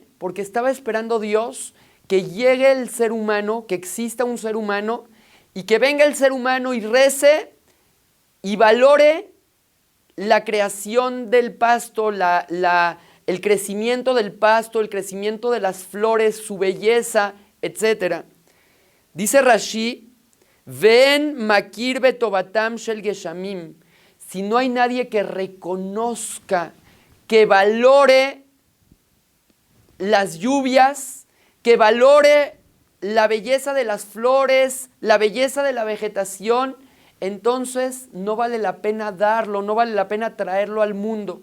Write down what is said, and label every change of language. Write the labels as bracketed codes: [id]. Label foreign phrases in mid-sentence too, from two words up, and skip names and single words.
[es] Porque estaba esperando Dios que llegue el ser humano, que exista un ser humano, y que venga el ser humano y rece y valore la creación del pasto, el crecimiento del pasto, el crecimiento de las flores, su belleza, etc. [he] Dice Rashi, ואין מכיר בטובתם של גשמים. [es] Si no hay nadie que reconozca, que valore las lluvias, que valore la belleza de las flores, la belleza de la vegetación, entonces no vale la pena darlo, no vale la pena traerlo al mundo.